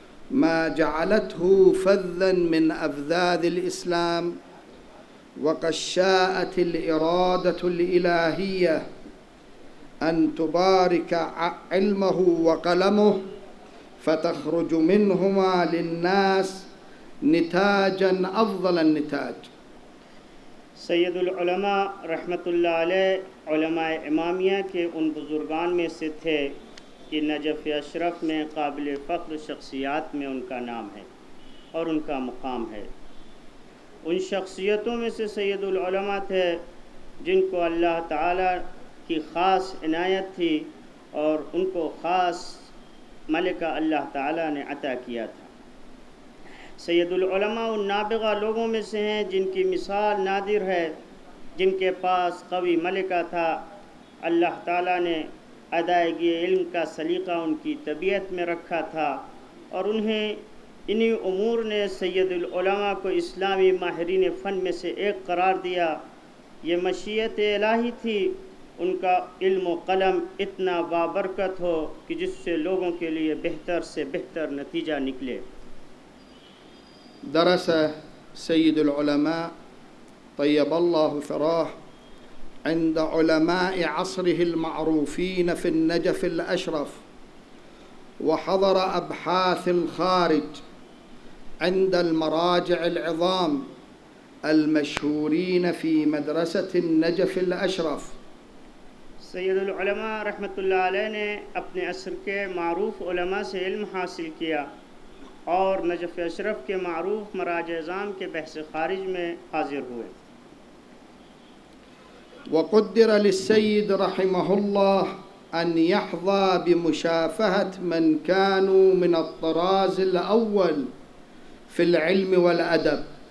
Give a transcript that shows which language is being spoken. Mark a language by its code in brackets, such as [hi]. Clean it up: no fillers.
[ar] ما جعلته فذا من أفذاذ الإسلام، وقد شاءت الإرادة الإلهية أن تبارك علمه وقلمه فتخرج منهما للناس نتاجا أفضل النتاج۔ [ur] سید العلماء رحمۃ اللہ علیہ علماء امامیہ کے ان بزرگان میں سے تھے کہ نجف اشرف میں قابل فخر شخصیات میں ان کا نام ہے اور ان کا مقام ہے۔ ان شخصیتوں میں سے سید العلماء تھے جن کو اللہ تعالیٰ کی خاص عنایت تھی اور ان کو خاص ملکہ اللہ تعالیٰ نے عطا کیا تھا۔ سید العلماء ان نابغہ لوگوں میں سے ہیں جن کی مثال نادر ہے، جن کے پاس قوی ملکہ تھا۔ اللہ تعالیٰ نے ادائیگی علم کا سلیقہ ان کی طبیعت میں رکھا تھا، اور انہی امور نے سید العلماء کو اسلامی ماہرین فن میں سے ایک قرار دیا۔ یہ مشیت الہی تھی ان کا علم و قلم اتنا بابرکت ہو کہ جس سے لوگوں کے لیے بہتر سے بہتر نتیجہ نکلے۔ [ar] درس سيد العلماء طيب الله ثراه عند علماء عصره المعروفين في النجف الأشرف، وحضر أبحاث الخارج عند المراجع العظام المشهورين في مدرسة النجف الأشرف۔ [ur] سید العلماء رحمۃ اللہ علیہ نے اپنے عصر کے معروف علماء سے علم حاصل کیا اور نجف اشرف کے معروف مراجع اعظام کے بحث خارج میں حاضر ہوئے۔ [ar] وقدر للسيد رحمه الله أن يحظى بمشافهة من كانوا من الطراز الأول في العلم والأدب